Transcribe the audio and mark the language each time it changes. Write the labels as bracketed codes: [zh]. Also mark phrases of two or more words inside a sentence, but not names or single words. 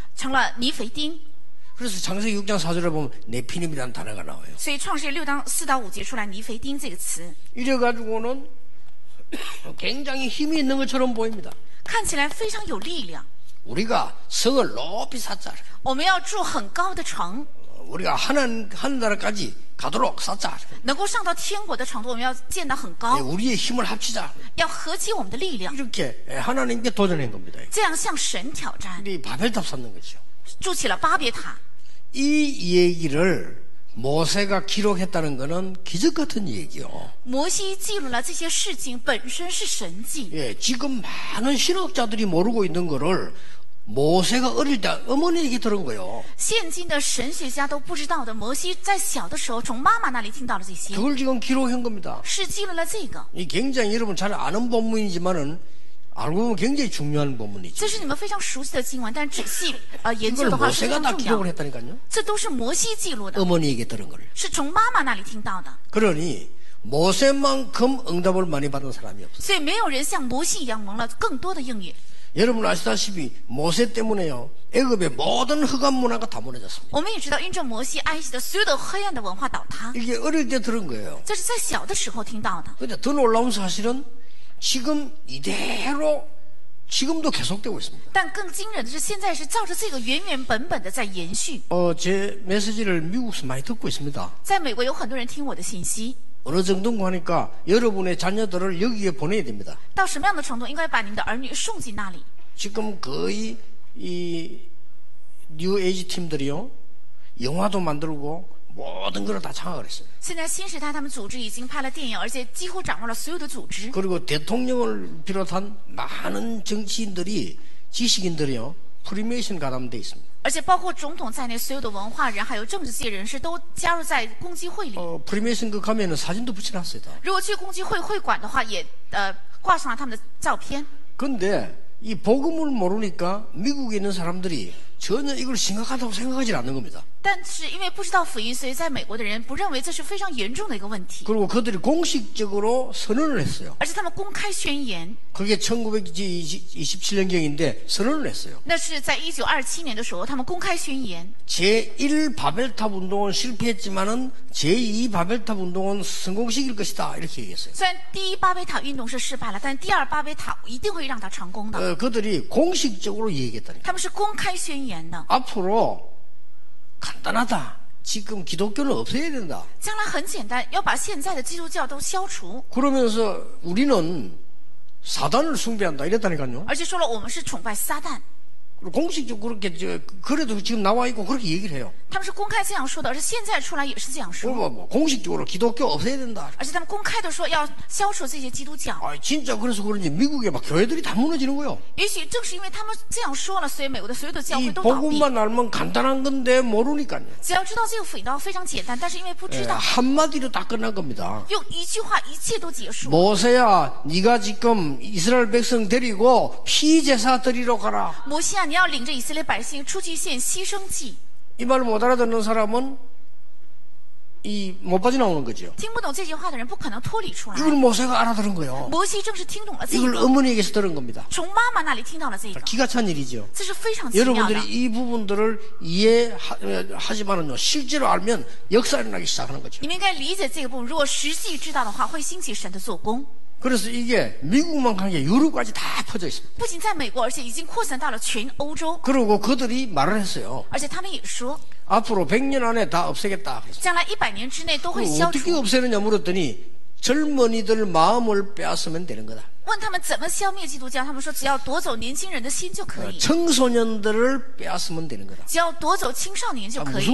[zh] 成了尼腓丁。 [ko] 그래서 창세기 6장 4절에 보면 네피림이라는 단어가 나와요. [zh] 所以创世6章4到5节出来尼腓丁这个词， [ko] 이래가지고는 굉장히 힘이 있는 것처럼 보입니다. [zh] 看起来非常有力量。 [ko] 우리가 성을 높이 쌓자. [zh] 我们要住很高的城， [ko] 우리가 하늘나라까지 가도록 쌓자. [zh] 能够上到天国的程度，我们要建得很高， [ko] 우리의 힘을 합치자. [zh] 要合起我们的力量， [ko] 이렇게 하나님께 도전한 겁니다. [zh] 这样向神挑战， [ko] 우리 바벨탑 쌓는 거죠. [zh] 筑起了巴别塔。 [ko] 이 얘기를 모세가 기록했다는 것은 기적 같은 얘기요. [zh] 摩西记录了这些事情，本身是神迹。 [ko] 예, 지금 많은 신학자들이 모르고 있는 거를 모세가 어릴 때 어머니에게 들은 거예요. [zh] 现今的神学家都不知道的，摩西在小的时候从妈妈那里听到了这些， [ko] 그걸 지금 기록한 겁니다. [zh] 是记录了这个。 [ko] 이 굉장히 여러분 잘 아는 본문이지만은 알고 보면 굉장히 중요한 본문이죠. [zh] 这是你们非常熟悉的经文，但仔细研究 [ko] 이걸 [zh] 的话是非 [ko] 모세가 [zh] 常 [ko] 다 [zh] 重 [ko] 기록을 [zh] 要。 [ko] 했다니까요. [zh] 这都是摩西记录的， [ko] 어머니에게 들은 걸. [zh] 是从妈妈那里听到的。 [ko] 그러니 모세만큼 응답을 많이 받은 사람이 없어요. [zh] 所以没有人像摩西一样蒙了更多的应允。 [ko] 여러분 아시다시피 모세 때문에요. 애굽의 모든 흑암 문화가 다 무너졌습니다. [zh] 我们也知道，因着摩西，埃及的所有的黑暗的文化倒塌， [ko] 이게 어릴 때 들은 거예요. [zh] 这是在小的时候听到的。 [ko] 근데 더 놀라운 사실은 지금 이대로 지금도 계속되고 있습니다. [zh] 但更惊人的是，现在是照着这个原原本本的在延续。 [ko] 제 메시지를 미국에서 많이 듣고 있습니다. [zh] 在美国有很多人听我的信息， [ko] 어느 정도인가 하니까 여러분의 자녀들을 여기에 보내야 됩니다. [zh] 到什么样的程度，应该把你们的儿女送进那里。 [ko] 지금 거의 이 뉴 에이지 팀들이요 영화도 만들고 모든 걸 다 장악을 했어요. [zh] 现在新时代他们组织已经拍了电影，而且几乎掌握了所有的组织。 [ko] 그리고 대통령을 비롯한 많은 정치인들이 지식인들이요 프리메이션 가담돼 있습니다. 而且包括总统在内，所有的文化人还有政治界人士都加入在公祭会里。 프리메이션 그 가면은 사진도 붙여놨어요. 다. [zh] 如果去公祭会会馆的话，也挂上了他们的照片。 [ko] 근데 이 복음을 모르니까 미국에 있는 사람들이 전혀 이걸 심각하다고 생각하지 않는 겁니다. [zh] 但是因为不知道福音，所以在美国的人不认为这是非常严重的一个问题， [ko] 그리고 그들이 공식적으로 선언을 했어요. [zh] 而且他们公开宣言， [ko] 그게 1927년경인데 선언을 했어요. [zh] 那是在1927年的时候，他们公开宣言， [ko] 제1 바벨탑 운동은 실패했지만은 제2 바벨탑 운동은 성공시킬 것이다. 이렇게 얘기했어요. [zh] 虽然第一巴别塔运动是失败了，但第二巴别塔一定会让它成功的。 [ko] 그들이 공식적으로 얘기했다니까. [zh] 他们是公开宣言的， [ko] 앞으로 간단하다. 지금 기독교는 없애야 된다. [zh] 将来很简单，要把现在的基督教都消除， [ko] 그러면서 우리는 사단을 숭배한다. 이랬다니까요. [zh] 而且说了我们是崇拜撒旦， [ko] 공식적으로 그렇게 그래도 지금 나와 있고 그렇게 얘기를 해요. [zh] 他们是公开这样说的，而且现在出来也是这样说， [ko] 뭐 공식적으로 기독교 없애야 된다. [zh] 而且他们公开的说要消除这些基督教。 [ko] 진짜 그래서 그런지 미국에 막 교회들이 다 무너지는 거예요. [zh] 也许正是因为他们这样说了，所以美国的所有的教 [ko] 이 [zh] 会都倒闭。 [ko] 복음만 알면 간단한 건데 모르니까요. [zh] 只要知道这个福音道非常简单，但是因为不知道， [ko] 한마디로 다 끝난 겁니다. [zh] 用一句话一切都结束。 [ko] 모세야, 네가 지금 이스라엘 백성 데리고 피제사 드리러 가라. [zh] 摩西啊，你要领着以色列百姓出去献牺牲祭。 [ko] 이 말 못 알아듣는 사람은 못 빠져나오는 거죠. [zh] 听不懂这句话的人不可能脱离出来。 [ko] 이걸 모세가 알아들은 거예요. [zh] 摩西正是听懂了这 [ko] 이걸 [zh] 个， [ko] 어머니에게서 들은 겁니다. [zh] 从妈妈那里听到了这个， [ko] 기가 찬 일이죠. [zh] 这是非常奇妙的。 [ko] 여러분들이 이 부분들을 이해하지만은요, 실제로 알면 역사 일어나기 시작하는 거죠. [zh] 你们应该理解这个部分，如果实际知道的话，会兴起神的做工。 [ko] 그래서 이게 미국만 간 게 유럽까지 다 퍼져 있습니다. [zh] 不仅在美国，而且已经扩散到了全欧洲。 [ko] 그리고 그들이 말을 했어요. [zh] 而且他们也说， [ko] 앞으로 100년 안에 다 없애겠다. [zh] 将来100年之内都会 [ko] 그럼 [zh] 消 [ko] 어떻게 [zh] 除。 [ko] 없애느냐 물었더니 젊은이들 마음을 빼앗으면 되는 거다. [zh] 问他们怎么消灭基督教，他们说只要夺走年轻人的心就可以， [ko] 청소년들을 빼앗으면 되는 거다. [zh] 只要夺走青少年就可以。